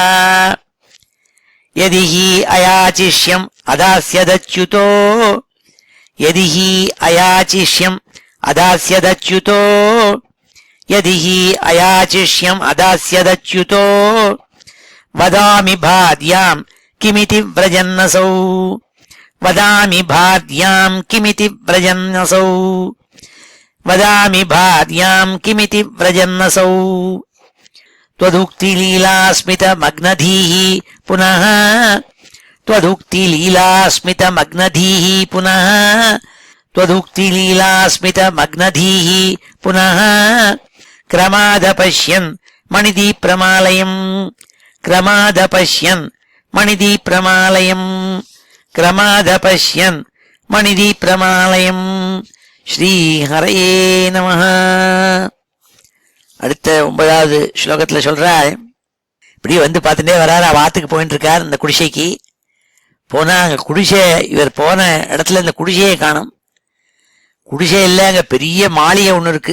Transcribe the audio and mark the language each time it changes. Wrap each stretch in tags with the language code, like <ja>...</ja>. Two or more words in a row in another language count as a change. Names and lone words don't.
<sa>यदि हि अयाचिष्यम् अदास्यदच्युतो, यदि हि अयाचिष्यम् अदास्यदच्युतो, यदि हि अयाचिष्यम् अदास्यदच्युतो. वदामि पत्न्यां किमिति व्रजन्नसौ, वदामि पत्न्यां किमिति व्रजन्नसौ, वदामि पत्न्यां किमिति व्रजन्नसौ. त्वदुक्तिलीलास्मितमग्नधीः पुनः, त्वदुक्तिलीलास्मितमग्नधीः पुनः, त्वदुक्तिलीलास्मितमग्नधीः पुनः. क्रमादपश्यन् मणिदीप्रमालयम्, क्रमादपश्यन् मणिदीप्रमालयम्, क्रमादपश्यन् मणिदीप्रमालयम्. श्रीहरये नमः.</sa> <ta>அடுத்த 9வது ஸ்லோகத்துல சொல்றார், இப்படி வந்து பார்த்துட்டே வராரு. வாத்துக்கு போயிட்டு இருக்கார். இந்த குடிசைக்கு போனா அங்க குடிசை, இவர் போன இடத்துல இந்த குடிசையை காணும். குடிசை இல்லை, அங்க பெரிய மாளிகை ஒண்ணு இருக்கு.</ta>